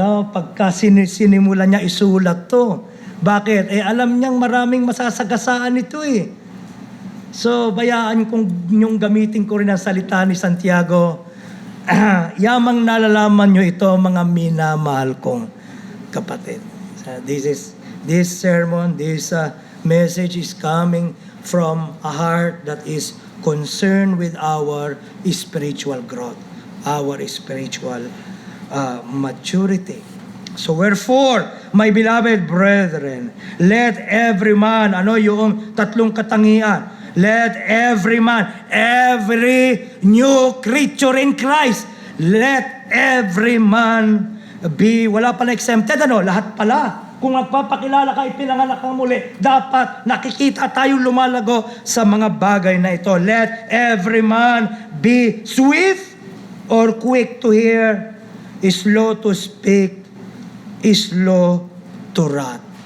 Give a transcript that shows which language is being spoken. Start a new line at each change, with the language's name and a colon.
Filipino: Pagka sinimulan niya isulat to. Bakit? Alam niyang maraming masasagasaan ito eh. So, bayaan kong yung gamitin ko rin ang salita ni Santiago. Yamang nalalaman nyo ito, mga minamahal kong kapatid.
English: This sermon, this message is coming from a heart that is concerned with our spiritual growth, our spiritual maturity. So wherefore, my beloved brethren, let every man,
Filipino: yung tatlong katangian,
English: let every man, every new creature in Christ, let every man be,
Filipino: wala pala exempted, lahat pala. Kung magpapakilala ka, ipinanganak kang muli, dapat nakikita tayong lumalago sa mga bagay na ito.
English: Let every man be swift or quick to hear, slow to speak, slow to wrath.